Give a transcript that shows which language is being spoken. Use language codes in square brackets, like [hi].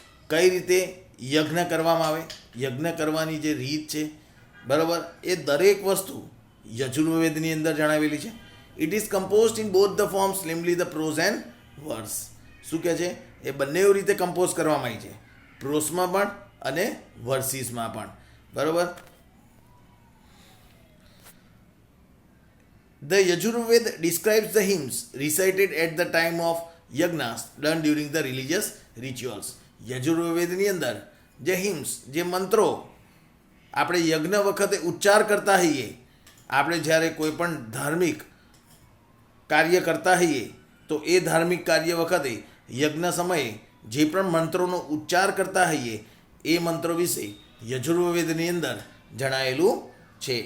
[gu] કઈ રીતે યજ્ઞ કરવામાં આવે, યજ્ઞ કરવાની જે રીત છે, બરાબર, એ દરેક વસ્તુ યજુર્વેદની અંદર જણાવેલી છે. [en] It is composed in both the forms, namely the prose and verse. [gu] શું કહે છે? એ બંને રીતે કમ્પોઝ કરવામાં આવી છે, પ્રોસમાં પણ અને વર્સિસમાં પણ. બરાબર. [en] The Yajurved describes the hymns recited at the time of yajnas done during the religious rituals. [gu] યજુર્વેદની અંદર જે હિમ્સ, જે મંત્રો આપણે યજ્ઞ વખતે ઉચ્ચાર કરતા હોઈએ, આપણે જ્યારે કોઈ પણ ધાર્મિક કાર્ય કરતા હોઈએ તો એ ધાર્મિક કાર્ય વખતે યજ્ઞ સમયે જે પણ મંત્રોનો ઉચ્ચાર કરતા હોઈએ એ મંત્રો વિશે યજુર્વેદની અંદર જણાયેલું છે.